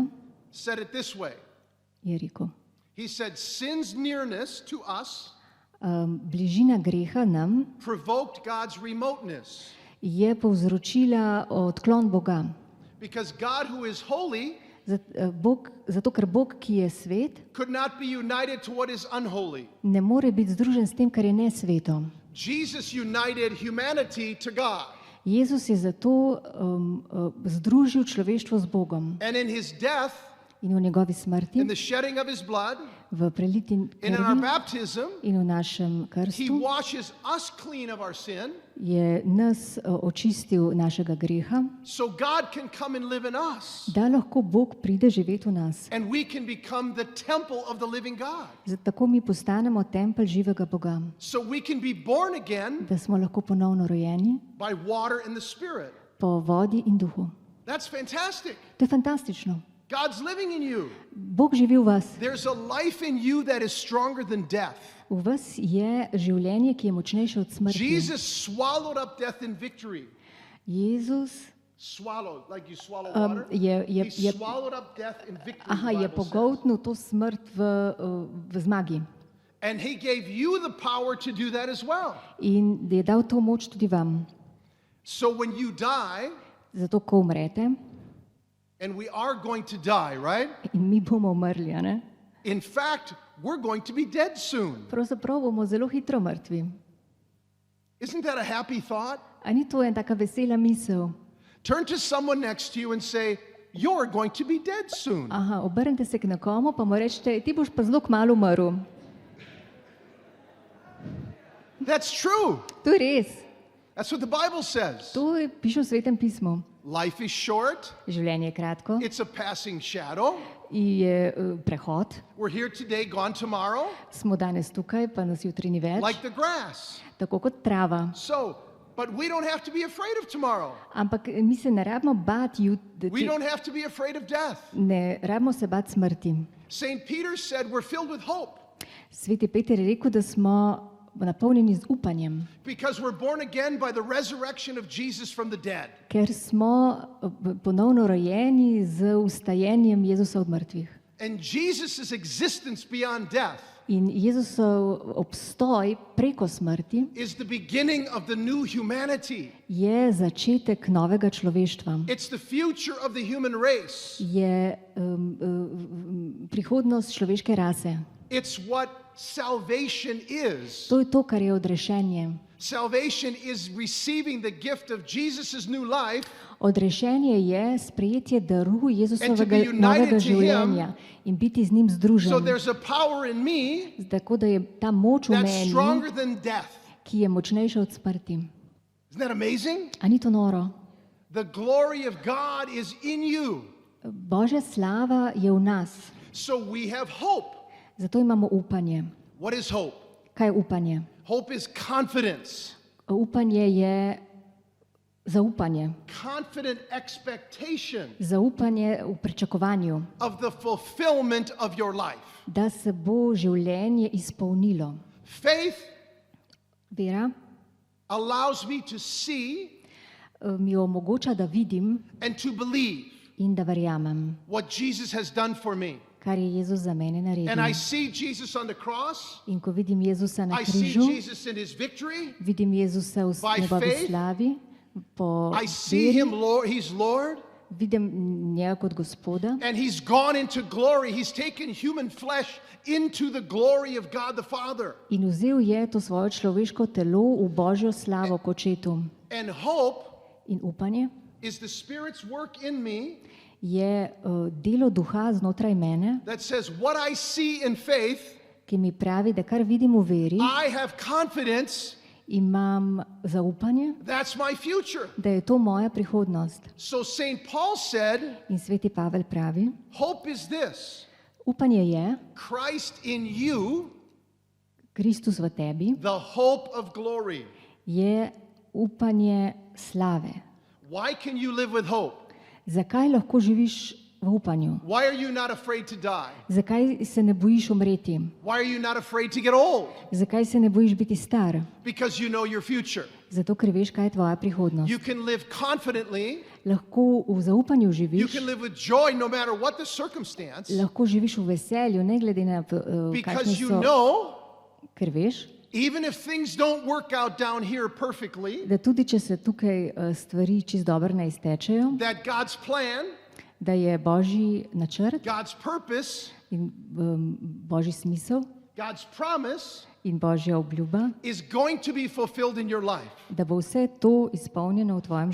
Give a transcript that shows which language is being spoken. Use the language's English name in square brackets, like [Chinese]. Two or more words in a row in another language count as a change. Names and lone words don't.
[English] said it this way. [Slovenian] je rekel, [English] He said, sin's nearness to us [Slovenian] bližina greha nam [English] provoked God's remoteness. [Slovenian] je povzročila odklon Boga. [English] Because God, who is holy, [Slovenian] Zato ker Bog, ki je svet, [English] could not be united to what is unholy. [Slovenian] ne more biti združen s tem, kar je nesveto. [English] Jesus united humanity to God. [Slovenian] Jezus je zato združil človeštvo z Bogom [English] And in his death, [Slovenian] in v njegovi smrti, in [English] the shedding of his blood, [Slovenian] v preliti [English] and in our [Slovenian] krvi [English] baptism, [Slovenian] in v našem [English] he [Slovenian] krstu [English] washes us clean of our sin, [Slovenian] je nas očistil našega greha, [English] so God can come and live in us. [Slovenian] da lahko Bog pride živeti v nas. [English] And we can become the temple of the living God. [Slovenian] Tako mi postanemo tempelj živega Boga, [English] So we can be born again [Slovenian] da smo lahko ponovno rojeni [English] by water and the Spirit. [Slovenian] po vodi in duhu. [English] That's fantastic. [Slovenian] To je fantastično. [English] God's living in you. [Slovenian] Bog živi v vas. [English] There's a life in you that is stronger than death. [Slovenian] V vas je življenje, ki je močnejše od smrti. [English] Jesus swallowed up death in victory. [Slovenian] Jezus [English] Swallowed, like you swallow water. He swallowed up death in victory. the [Slovenian] je [English] Bible says. [Slovenian] pogoltnil to smrt v zmagi. [English] And he gave you the power to do that as well. [Slovenian] In je dal to moč tudi vam. [English] So when you die, [Slovenian] Zato, ko umrete, [English] and we are going to die, right? [Slovenian] in mi bomo umrli, a ne? [English] In fact, we're going to be dead soon. [Slovenian] Pravzaprav bomo zelo hitro mrtvi. [English] Isn't that a happy thought? [Slovenian] A ni to ena taka vesela misel? [English] Turn to someone next to you and say, you're going to be dead soon. [Slovenian] Aha, obrnite se k nekomu, pa mu rečete, ti boš pa zelo kmalu umrl. [English] That's true. [Slovenian] To je res. [English] That's what the Bible says. [Slovenian] To piše v Svetem pismu. [English] Life is short. [Slovenian] Življenje je kratko, [English] It's a passing shadow. [Slovenian] je prehod. [English] We're here today, gone tomorrow, [Slovenian] Smo danes tukaj, pa nas jutri ni več. [English] like the grass. [Slovenian] Tako kot trava. [English] So, but we don't have to be afraid of tomorrow. [Slovenian] Ampak mi se ne rabimo bati, [English] We don't have to be afraid of death. [Slovenian] ne rabimo se bati smrti. [English] St. Peter said we're filled with hope [Slovenian] Sveti Peter je rekel, da smo napolnjeni z upanjem, [English] because we're born again by the resurrection of Jesus from the dead. [Slovenian] ker smo ponovno rojeni z vstajenjem Jezusa od mrtvih. [English] And Jesus' existence beyond death [Slovenian] In Jezusov obstoj preko smrti [English] is the beginning of the new humanity. [Slovenian] je začetek novega človeštva. [English] It's the future of the human race. [Slovenian] Je prihodnost človeške rase. [English] It's what salvation is. [Slovenian] To je to, kar je odrešenje. [English] Salvation is receiving the gift of Jesus' new life [Slovenian] Odrešenje je sprejetje daru Jezusovega [English] And to be united [Slovenian] novega [English] to [Slovenian] življenja in biti z njim [English] so [Slovenian] združen. [English] there's a power in me [Slovenian] Tako da je ta moč v [English] that's [Slovenian] meni, [English] stronger than death. [Slovenian] ki je močnejša od smrti. [English] Isn't that amazing? [Slovenian] A ni to noro? [English] The glory of God is in you. [Slovenian] Božja slava je v nas, [English] So we have hope. [Slovenian] zato imamo upanje. [English] What is hope? [Slovenian] Kaj je upanje? [English] Hope is confidence. [Slovenian] Upanje je zaupanje. [English] Confident expectation [Slovenian] Zaupanje v pričakovanju, [English] of the fulfillment of your life. [Slovenian] da se bo življenje izpolnilo. [English] Faith [Slovenian] Vera [English] allows me to see [Slovenian] mi omogoča, da vidim [English] and to believe [Slovenian] in da verjamem, [English] what Jesus has done for me. [Slovenian] kar je Jezus za mene [English] And I [Slovenian] naredil. [English] see Jesus on the cross. [Slovenian] In ko vidim Jezusa na [English] I see [Slovenian] križu, [English] Jesus in his victory. [Slovenian] vidim Jezusa v [English] By [Slovenian] njegovi [English] faith, [Slovenian] slavi, po [English] I see [Slovenian] veri, [English] him, Lord. He's Lord. [Slovenian] Vidim njega kot Gospoda [English] And he's gone into glory. He's taken human flesh into the glory of God the Father. [Slovenian] in vzel je to svoje človeško telo v Božjo slavo k očetu. [English] And hope [Slovenian] In upanje [English] is the Spirit's work in me [Slovenian] je delo duha znotraj mene, [English] that says what I see in faith, [Slovenian] ki mi pravi, da kar vidim v veri, [English] I have confidence [Slovenian] imam zaupanje, [English] that's my future. [Slovenian] da je to moja prihodnost. [English] So St. Paul said, [Slovenian] In sveti Pavel pravi, [English] hope is this, [Slovenian] upanje je [English] Christ in you, [Slovenian] Kristus v tebi, [English] the hope of glory. [Slovenian] je upanje slave. [English] Why can you live with hope? [Slovenian] Zakaj lahko živiš v upanju? [English] Why are you not afraid to die? [Slovenian] Zakaj se ne bojiš umreti? [English] Why are you not afraid to get old? [Slovenian] Zakaj se ne bojiš biti star? [English] Because you know your future. [Slovenian] Zato, ker veš, kaj je tvoja prihodnost. [English] You can live confidently, [Slovenian] Lahko v zaupanju [English] you [Slovenian] živiš, [English] can live with joy no matter what the circumstance, [Slovenian] lahko živiš v veselju, ne glede na kakšne [English] because you [Slovenian] so, [English] know, [Slovenian] ker veš, [English] even if things don't work out down here perfectly, [Slovenian] da tudi če se tukaj stvari čist dobro ne iztečejo, [English] that God's plan, [Slovenian] da je Božji načrt [English] God's purpose, [Slovenian] in Božji smisel [English] God's promise [Slovenian] in Božja obljuba, [English] is going to be fulfilled in your life. [Slovenian] da bo vse to izpolnjeno v tvojem